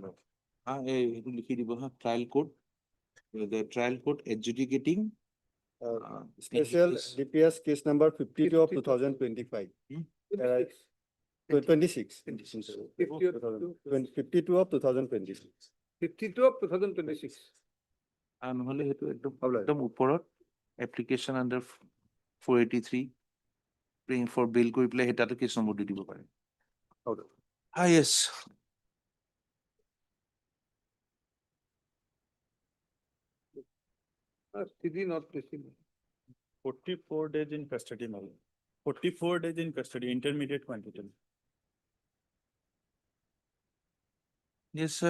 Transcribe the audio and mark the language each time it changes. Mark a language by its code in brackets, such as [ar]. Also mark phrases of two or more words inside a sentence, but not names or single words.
[en] Trial court, the trial court adjudicating Special DPS. DPS case number 52 of 2025. 26. 52 of 2026. 52 of 2026. [as] নহলে সেইটো একদম ওপৰত [en] application under 483 praying for bail [as] কৰি পেলাই হেতাটো [en] case number [as] দি দিব পাৰে। [en] Yes. Sthiti not received. 44 days in custody, Madam. 44 days in custody, intermediate quantity. Yes, sir.